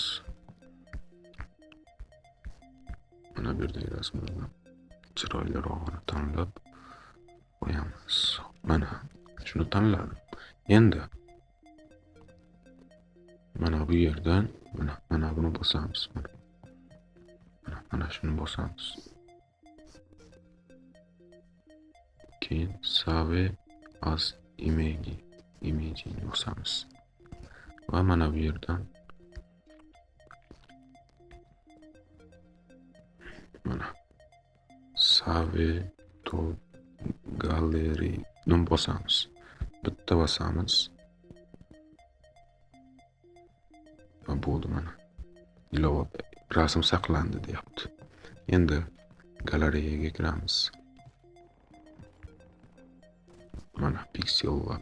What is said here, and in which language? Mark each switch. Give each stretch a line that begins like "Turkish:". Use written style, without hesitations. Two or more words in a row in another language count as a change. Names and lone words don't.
Uzbek: Mana bu yerdagi rasmlardan chiroylirog'ini tanlab qo'yamiz. Mana shuni tanladim. Endi mana bu yerdan mana buni bosamiz. Mana shuni bosamiz. keyin
English: save as imaging
Uzbek: bosamiz va mana bu yerdan mana
English: save to gallery
Uzbek: ni bosamiz. Bitta bosamiz. Va bo'ldi mana. Ilova rasm saqlandi deyapti. Endi galereyaga kiramiz. Mana Pixel Lab.